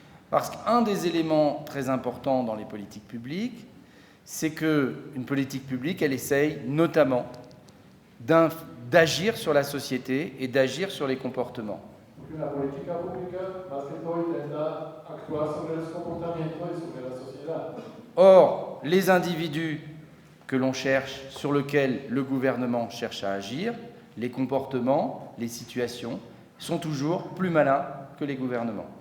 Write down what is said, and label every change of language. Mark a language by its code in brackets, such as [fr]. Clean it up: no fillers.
[fr] Parce qu'un des éléments très importants dans les politiques publiques, c'est qu'une politique publique, elle essaye notamment d'agir sur la société et d'agir sur les comportements. [es] Porque la política pública, más que todo, intenta actuar sobre los comportamientos y sobre la sociedad. [fr] Or, les individus que l'on cherche, sur lesquels le gouvernement cherche à agir, les comportements, les situations, sont toujours plus malins que les gouvernements.